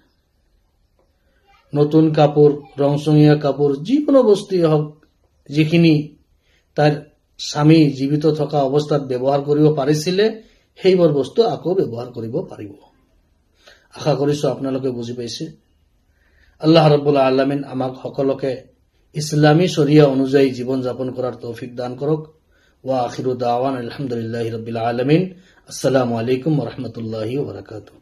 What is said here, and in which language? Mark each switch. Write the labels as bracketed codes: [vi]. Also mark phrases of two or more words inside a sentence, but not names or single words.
[as] নতুন কাপোৰ, ৰংচঙীয়া কাপোৰ, যিকোনো বস্তুৱেই হওক, যিখিনি তাৰ স্বামী জীৱিত থকা অৱস্থাত ব্যৱহাৰ কৰিব পাৰিছিলে, সেইবোৰ বস্তু আকৌ ব্যৱহাৰ কৰিব পাৰিব। আশা কৰিছো আপোনালোকে বুজি পাইছে। [ar] الله رب العالمين [as] আমাক সকলোকে ইছলামী শৰিয়া অনুযায়ী জীৱন যাপন কৰাৰ তৌফিক দান কৰক। [ar] وآخر دعوانا الحمد لله رب العالمين. السلام عليكم ورحمة الله وبركاته.